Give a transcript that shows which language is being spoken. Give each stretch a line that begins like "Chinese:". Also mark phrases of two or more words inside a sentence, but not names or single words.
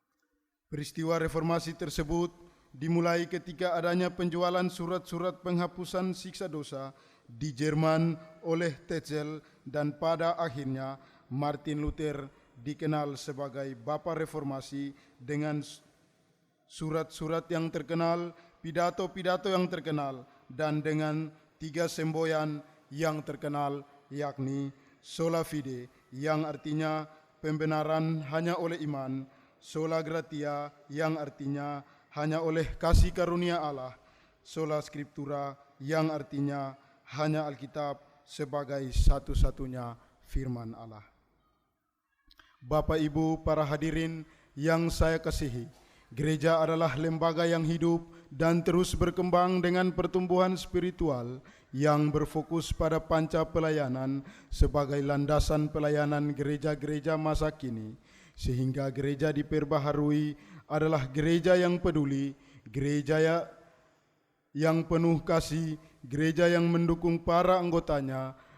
Indonesian: Peristiwa reformasi tersebut dimulai ketika adanya penjualan surat-surat penghapusan siksa dosa di Jerman oleh Tetzel, dan pada akhirnya Martin Luther dikenal sebagai Bapa Reformasi dengan surat-surat yang terkenal, pidato-pidato yang terkenal, dan dengan 3 semboyan yang terkenal, yakni
Latin: sola fide
Indonesian: yang artinya pembenaran hanya oleh iman,
Latin: sola gratia
Indonesian: yang artinya hanya oleh kasih karunia Allah,
Latin: sola scriptura
Indonesian: yang artinya hanya Alkitab sebagai satu-satunya firman Allah. Bapak Ibu para hadirin yang saya kasihi, gereja adalah lembaga yang hidup dan terus berkembang dengan pertumbuhan spiritual yang berfokus pada panca pelayanan sebagai landasan pelayanan gereja-gereja masa kini, sehingga gereja diperbaharui adalah gereja yang peduli, gereja yang penuh kasih, gereja yang mendukung para anggotanya